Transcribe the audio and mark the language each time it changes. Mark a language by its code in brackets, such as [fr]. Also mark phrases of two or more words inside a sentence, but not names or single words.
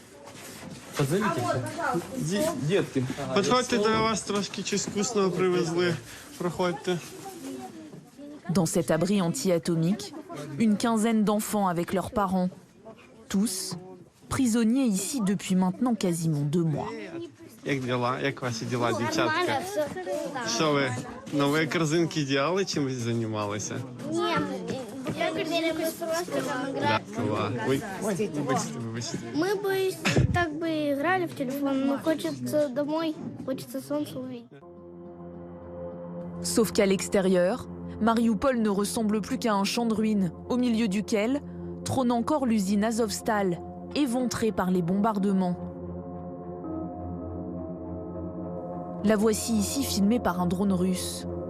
[fr] Dans cet abri anti-atomique, une quinzaine d'enfants avec leurs parents, tous prisonniers ici depuis maintenant quasiment 2 mois. [uk] Як дела? Як ваші діла, дівчатка? Що ви, нові корзинки делали, чим ви займалися? Ні, [ru] мы бы так бы играли в телефон, но хочется домой, хочется солнце увидеть. [fr] Sauf qu'à l'extérieur, Marioupol ne ressemble plus qu'à un champ de ruines, au milieu duquel trône encore l'usine Azovstal, éventrée par les bombardements. La voici ici filmée par un drone russe.